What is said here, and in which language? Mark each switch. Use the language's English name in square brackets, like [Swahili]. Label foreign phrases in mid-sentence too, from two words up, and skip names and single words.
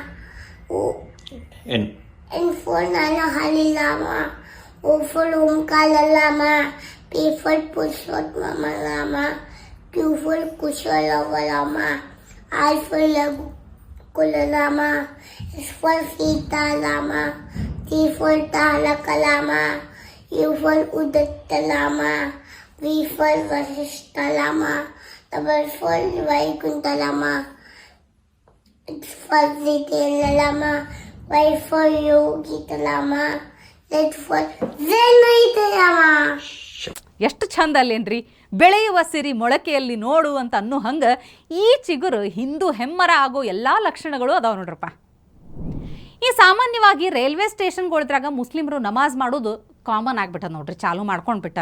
[English] N for Nanahalilama, O for Omkalalama, P for Pushotmamalama, Q for Kushalavalama, I for Kulalama. S for Sita Lama. T for Talaka Lama. U for Udatta Lama. V for Vasishta Lama. W for Vaikunta Lama. X for Zitendra Lama. Y for Yogita Lama. Z for Zenmaita Lama. [Kannada] ಎಷ್ಟು ಚಂದ ಅಲ್ಲೇನ್ರಿ. ಬೆಳೆಯುವ ಸಿರಿ ಮೊಳಕೆಯಲ್ಲಿ ನೋಡು ಅಂತ ಅನ್ನೋ ಹಂಗೆ ಈ ಚಿಗುರು ಹಿಂದೂ ಹೆಮ್ಮರ ಆಗೋ ಎಲ್ಲ ಲಕ್ಷಣಗಳು ಅದಾವ ನೋಡ್ರಪ್ಪ. ಈ ಸಾಮಾನ್ಯವಾಗಿ ರೈಲ್ವೆ ಸ್ಟೇಷನ್ಗೊಳದ್ರಾಗ ಮುಸ್ಲಿಮರು ನಮಾಜ್ ಮಾಡೋದು ಕಾಮನ್ ಆಗಿಬಿಟ್ಟದ ನೋಡ್ರಿ, ಚಾಲು ಮಾಡ್ಕೊಂಡು ಬಿಟ್ಟಾರ.